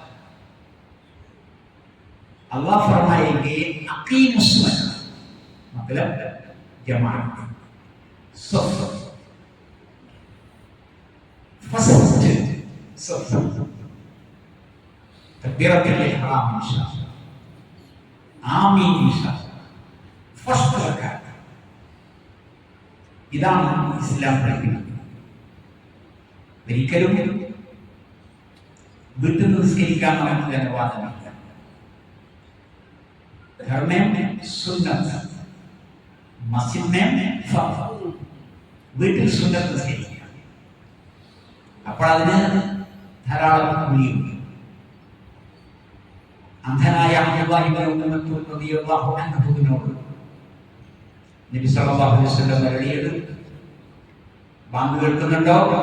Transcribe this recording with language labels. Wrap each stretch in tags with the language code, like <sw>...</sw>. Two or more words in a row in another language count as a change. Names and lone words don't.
<hi>अल्लाह फरमाएंगे अकीमुस्सलाह, मतलब जमात, सफ, फस्ट सफ,</hi> <ar>تكبيرة الإحرام إن شاء الله, آمين إن شاء الله,</ar> <hi>फस्ट रकात.</hi> <ml>ഇതാണ് ഇസ്ലാം പഠിക്കുന്നത്. ഒരിക്കലും വീട്ടിൽ നിസ്കരിക്കാൻ നമുക്ക് അനുവാദമില്ല.</ml> <hi>घर में सुन्नत, मस्जिद में फर्ज,</hi> <ml>വീട്ടിൽ സുന്നത്ത് നിസ്കരിക്കുക. അപ്പോൾ അതിന് ധാരാളം കൂലിയുണ്ട്. അന്ധനായ അബ്ദുല്ലാഹി ഇബ്നു മക്തൂം റളിയല്ലാഹു അൻഹുവിനോട് നബി</ml> <ar>صلى الله عليه وسلم</ar> <ml>പറയുന്നത്, ബാങ്ക് കേൾക്കുന്നുണ്ടോ?</ml>